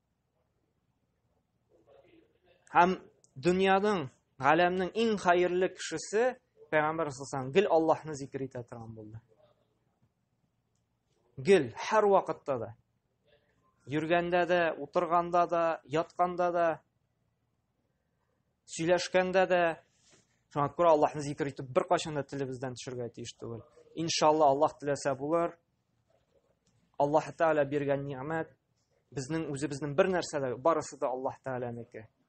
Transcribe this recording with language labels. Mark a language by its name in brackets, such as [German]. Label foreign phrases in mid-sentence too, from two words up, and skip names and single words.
[Uzbek] Ham dunyoning, alamning eng xayrli kishisi Peygamber sallallohu alayhi vasallam gil Allohni zikr etadigan bo'ldi. Gil har vaqtda da, yurganda da, o'tirganda da, yotganda da, [Tatar] сөйләшкәндә дә, шуңа күрә Аллаһны зикр итеп бер кашан да телебездән төшергә тиеш түгел. Иншалла Аллаһ теләсә булыр. Аллаһ Таала биргән ниъмәт безнең үзебезнең бер нәрсә дә, барысы да Аллаһ Тааланыкы.